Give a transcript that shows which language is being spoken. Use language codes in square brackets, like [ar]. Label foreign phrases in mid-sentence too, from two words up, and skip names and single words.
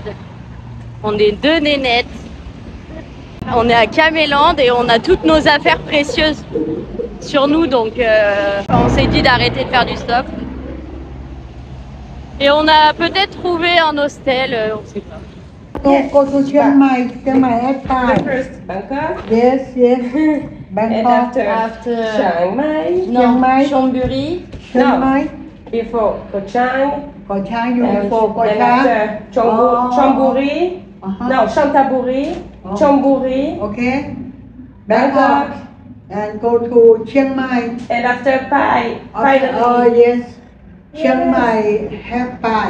[fr] On est 2 nénettes. On est à Caméland et on a toutes nos affaires précieuses sur nous, donc on s'est dit d'arrêter de faire du stop. Et on a peut-être trouvé un hostel, on sait pas. [en] Go to Chiang Mai at time. First Bangkok. Yes. And Bangkok. after Chiang Mai. Chiang Mai. Chambéry. Chiang Mai. Before Koh Chang. Koh Chang, you And before Koh Chang. after Chonburi. No, Chantaburi. Chonburi. Okay. Bangkok. And go to Chiang Mai. And after Pai. Oh yes. Chiang Mai have Pai.